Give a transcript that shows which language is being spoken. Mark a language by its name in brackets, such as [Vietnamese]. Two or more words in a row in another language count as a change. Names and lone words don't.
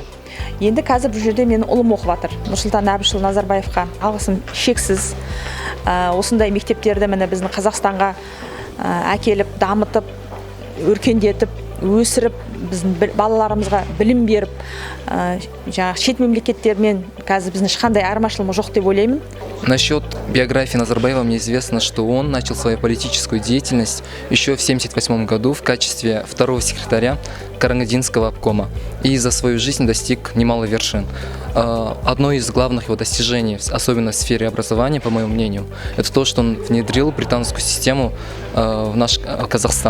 [Kazakh] Енді қазір бұл жерде менің ұлым оқып жатыр. Нұрсұлтан Әбішұлы Назарбаевқа алғысым шексіз. Осындай мектептерді міне біздің Қазақстанға әкеліп, дамытып, өркендетіп, өсіріп біздің балаларымызға білім беріп жаңағы шет мемлекеттермен қазір біздің ешқандай айырмашылығымыз жоқ деп ойлаймын. [Russian] Насчет биографии Назарбаева мне известно, что он начал свою политическую деятельность еще в 1978 году в качестве второго секретаря Карагандинского обкома и за свою жизнь достиг немало вершин. Одно из главных его достижений, особенно в сфере образования, по моему мнению, это то, что он внедрил британскую систему в наш Казахстан.